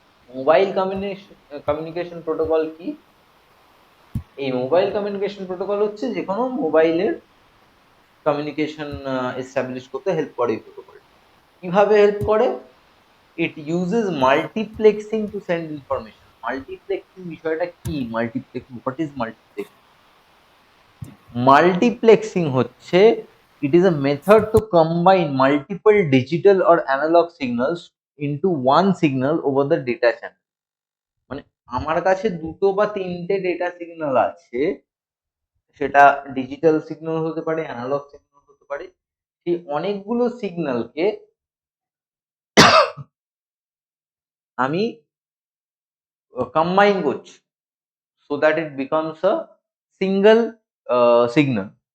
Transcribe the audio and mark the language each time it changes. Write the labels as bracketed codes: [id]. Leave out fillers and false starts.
[bn] Mobile communication protocol কি? এই mobile communication protocol হচ্ছে যে কোনো মোবাইলের কমিউনিকেশন এস্টাবলিশ করতে হেল্প করে এই প্রোটোকল। কিভাবে হেল্প করে? [en] It uses multiplexing to send information. [bn] Multiplexing বিষয়টা কি? Multiplexing, [en] What is multiplexing? [bn] Multiplexing হচ্ছে [en] it is a method to combine multiple digital or analog signals into one signal over the data channel. [bn] মানে আমার কাছে দুটো বা তিনটে ডেটা সিগন্যাল আছে, সেটা ডিজিটাল সিগন্যাল হতে পারে, অ্যানালগ সিগন্যাল হতে পারে। সেই অনেকগুলো সিগন্যালকে আমি কম্বাইন করছি [en] So that it becomes a single signal.